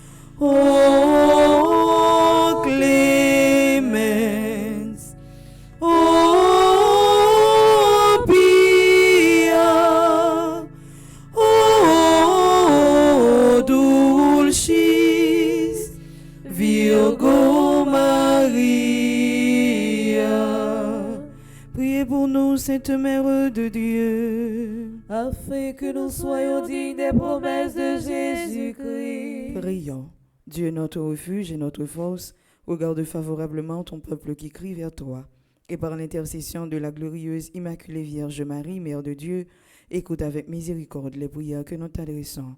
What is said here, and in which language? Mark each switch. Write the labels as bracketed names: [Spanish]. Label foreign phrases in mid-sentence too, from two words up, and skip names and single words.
[Latin] O clemens, o pia, o dulcis Virgo Maria. [French] Priez pour nous, Sainte Mère de Dieu, afin que nous soyons dignes des promesses de Jésus-Christ. Prions. Dieu notre refuge et notre force, regarde favorablement ton peuple qui crie vers toi. Et par l'intercession de la glorieuse Immaculée Vierge Marie, Mère de Dieu, écoute avec miséricorde les prières que nous t'adressons.